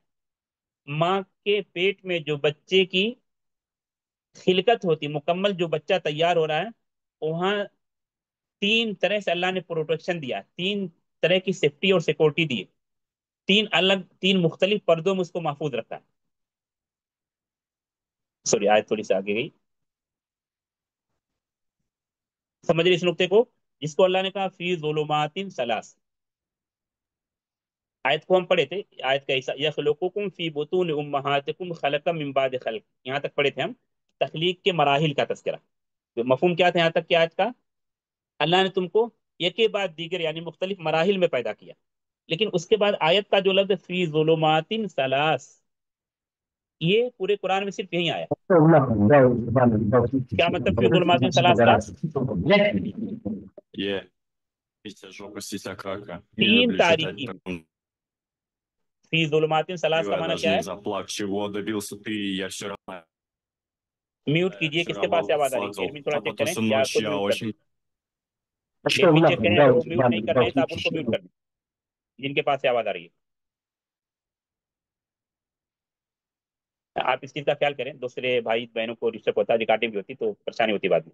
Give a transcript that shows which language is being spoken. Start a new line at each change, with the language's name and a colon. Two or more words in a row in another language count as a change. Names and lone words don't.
Urdu: ماں کے پیٹ میں جو بچے کی خلقت ہوتی، مکمل جو بچہ تیار ہو رہا ہے، وہاں تین طرح سے اللہ نے پروٹیکشن دیا، تین طرح کی سیفٹی اور سیکورٹی دی، تین مختلف پردوں میں اس کو محفوظ رکھا ہے۔ سوری، آیت تھوڑی سی آگے گئی، سمجھ رہے اس نقطے کو، جس کو اللہ نے کہا
Arabic: فی ظلمات ثلاث۔
Urdu: آیت کو ہم پڑھے تھے، آیت کا حصہ
Arabic: یخلقکم فی بطون امہاتکم خلقا من بعد خلق،
Urdu: یہاں تک پڑھے تھے ہم، تخلیق کے مراحل کا تذکرہ۔ تو مفہوم کیا تھا یہاں تک کی آیت کا؟ اللہ نے تم کو ایک کے بعد دیگر یعنی مختلف مراحل میں پیدا کیا، لیکن اس کے بعد آیت کا جو لفظ
Arabic: فی ظلمات ثلاث،
Urdu: یہ پورے قرآن میں صرف یہیں آیا۔ کیا مطلب
Arabic: فی ظلمات ثلاث
Urdu: کا؟ Yeah. Після жопості ця крака. تین تاریکی میں۔
Arabic: فی ظلمات ثلاث
Urdu: کا
Russian: Я
Urdu: معنی
Russian: даже
Urdu: کیا
Russian: не
Urdu: ہے؟
Russian: заплак, чего добился ты, я все равно
Urdu: میوٹ کیجئے، کس کے پاس سے آواز آ رہی ہے؟ ایڈمن تھوڑا
Russian: а
Urdu: چیک
Russian: потом
Urdu: کریں
Russian: всю
Urdu: یا
Russian: ночь
Urdu: خود
Russian: я
Urdu: میوٹ کر دیں۔
Russian: очень...
Urdu: ایڈمن چیک کریں، اگر وہ میوٹ نہیں کر رہے ہیں تو آپ ان کو میوٹ کر دیں جن کے پاس سے آواز آ رہی ہے۔ آپ اس چیز کا خیال کریں، دوسرے بھائی بہنوں کو ڈسٹرب ہوتا ہے، ریکارڈنگ بھی ہوتی تو پریشانی ہوتی بعد میں۔